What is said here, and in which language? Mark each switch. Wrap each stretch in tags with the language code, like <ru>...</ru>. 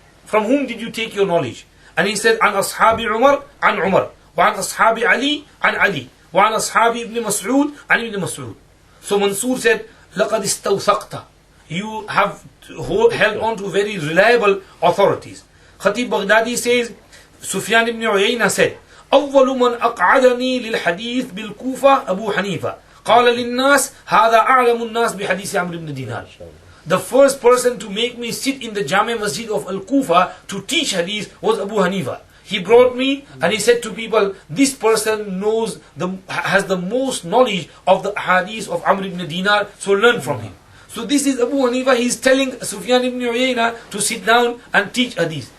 <en>From whom did you take your knowledge? And he said, An ashabi Umar, an Umar, wa an ashabi Ali, an Ali, wa an ashabi ibn Mas'ud, an ibn Mas'ud. So Mansur said, لَقَدْ اسْتَوْثَقْتَ. You have held on to very reliable authorities.</en> <ar>Khatib Baghdadi says, Sufyan ibn Uyayna said, أول من أقعدني للحديث بالكوفة أبو حنيفة قال للناس هذا أعلم الناس بحديث عمرو بن دينار.</ar> <en>The first person to make me sit in the Jami Masjid of Al-Kufa to teach hadith was Abu Hanifa. He brought me and he said to people, this person has the most knowledge of the hadith of Amr ibn Dinar, so learn from him. So this is Abu Hanifa. He is telling Sufyan ibn Uyayna to sit down and teach hadith.</en>